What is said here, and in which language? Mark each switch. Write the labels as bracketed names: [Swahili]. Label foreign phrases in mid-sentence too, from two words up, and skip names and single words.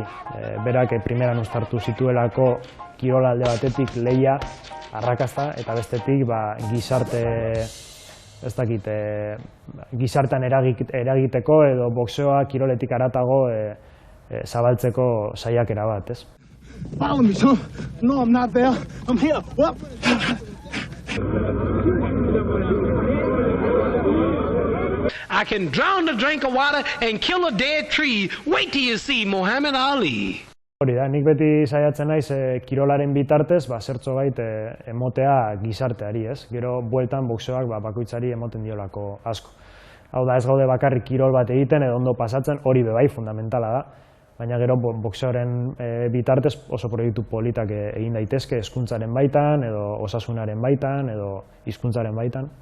[Basque] Berak primeran uztartu zituelako kirola alde batetik lehia, arrakasta, eta bestetik gizarte, ez dakit, gizartean eragiteko edo boxeoa kiroletik haratago zabaltzeko saiakera bat, ez? [English] Follow me, son. No, I'm not there. I'm here. What? I can drown a drink of water and kill a dead tree. Wait till you see Muhammad Ali. [Basque] Hori da, nik beti saiatzen naiz kirolaren bitartez, zertxo bait emotea gizarteari, ez? Gero bueltan boxeoak bakoitzari emoten diolako asko. Hau da, ez gaude bakarrik kirol bat egiten edo ondo pasatzen, hori bebai fundamentala da. Baina gero boxeoaren bitartez oso proiektu politak egin daitezke hezkuntzaren baitan, edo osasunaren baitan, edo hizkuntzaren baitan.